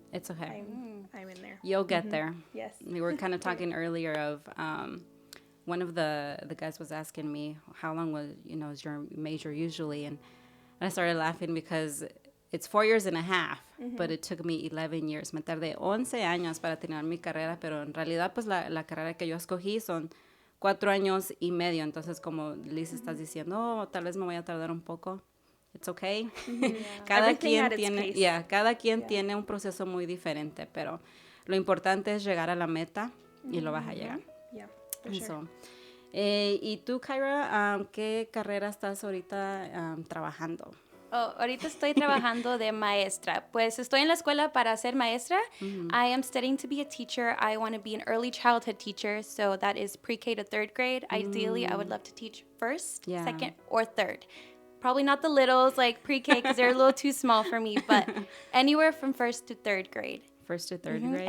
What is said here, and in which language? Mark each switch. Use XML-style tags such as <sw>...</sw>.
<en>It's okay. I'm in there. You'll get there. Yes. We were kind of talking earlier of one of the guys was asking me how long is your major usually, and I started laughing because it's 4 years and a half, but it took me 11 years.</en> <es>Me tardé 11 años para terminar mi carrera, pero en realidad pues la carrera que yo escogí son 4 años y medio. Entonces, como Liz estás diciendo, tal vez me voy a tardar un poco.</es> <en>It's okay.</en> <es>Cada quien tiene un proceso muy diferente, pero lo importante es llegar a la meta y lo vas a llegar.</es> <en>Yeah, for sure.</en> <es>Y tú, Kyra, ¿qué carrera estás ahorita trabajando? Ahorita estoy trabajando de maestra. Pues estoy en la escuela para ser maestra.</es> <en>I am studying to be a teacher. I want to be an early childhood teacher. So that is pre-K to 3rd grade. Ideally, I would love to teach 1st, 2nd, or 3rd. Probably not the littles like pre-K because they're a little too small for me, but anywhere from 1st to 3rd grade. 1st to 3rd grade?</en>